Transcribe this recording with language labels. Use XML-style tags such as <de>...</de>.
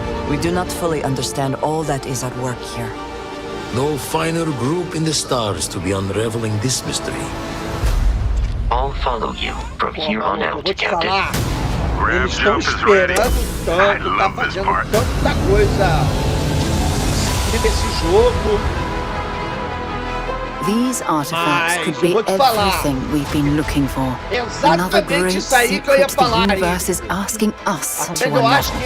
<en>We do not fully understand all that is at work here. No finer group in the stars to be unraveling this mystery. I'll follow you from here on out, Captain.</en> <pt>Eles estão esperando tanto, tá fazendo tanta coisa nesse jogo.</pt> <en>These artifacts could be everything we've been looking for. Another great secret the universe is asking us to unlock.</en>